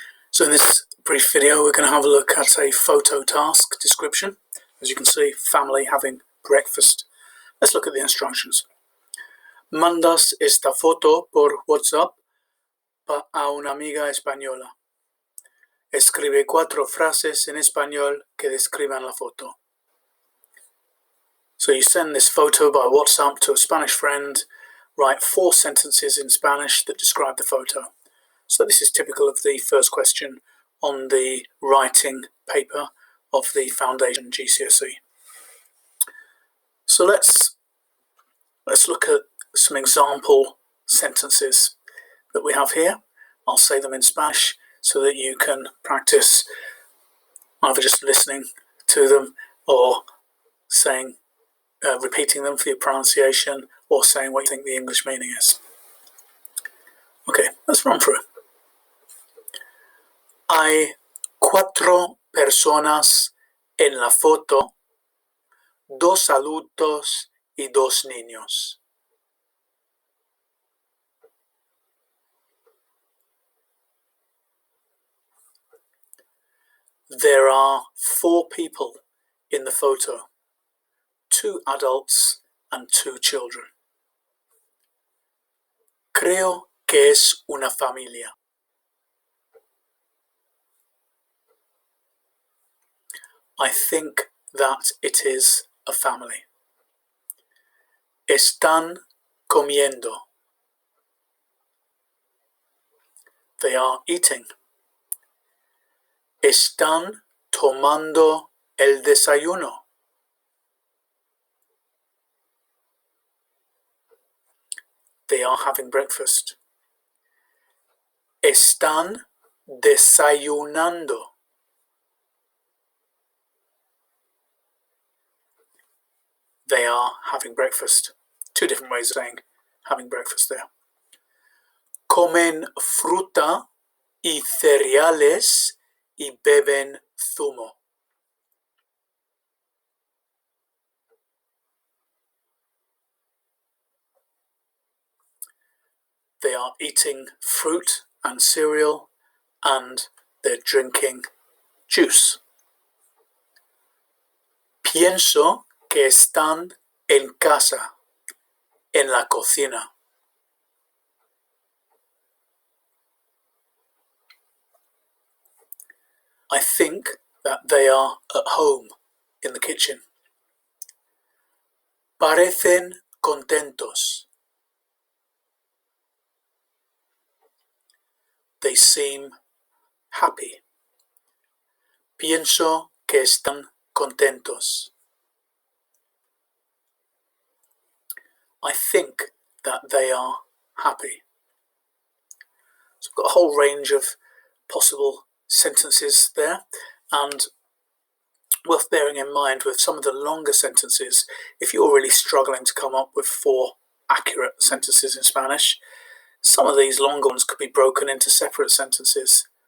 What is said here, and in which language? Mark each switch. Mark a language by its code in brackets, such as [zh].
[en] So in this brief video, we're going to have a look at a photo task description. As you can see, family having breakfast. Let's look at the instructions. [es] Mandas esta foto por WhatsApp a una amiga española. Escribe 4 frases en español que describan la foto. [en] So you send this photo by WhatsApp to a Spanish friend, write 4 sentences in Spanish that describe the photo. So this is typical of the first question on the writing paper of the Foundation GCSE. So let's look at some example sentences that we have here. I'll say them in Spanish so that you can practice either just listening to them or saying, repeating them for your pronunciation or saying what you think the English meaning is. Okay, let's run through. [es] Hay 4 personas en la foto, 2 adultos y 2 niños. [en] There are 4 people in the photo, 2 adults and 2 children. [es] Creo que es una familia. [en] I think that it is a family. [es] Están comiendo. [en] They are eating. [es] Están tomando el desayuno. [en] They are having breakfast. [es] Están desayunando. [en] They are having breakfast. 2 different ways of saying having breakfast there. [es] Comen fruta y cereales y beben zumo. [en] They are eating fruit and cereal and they're drinking juice. [es] Pienso que están en casa, en la cocina. [en] I think that they are at home, in the kitchen. [es] Parecen contentos. [en] They seem happy. [es] Pienso que están contentos. [en] I think that they are happy. So I've got a whole range of possible sentences there, and worth bearing in mind with some of the longer sentences, if you're really struggling to come up with 4 accurate sentences in Spanish, some of these longer ones could be broken into separate sentences.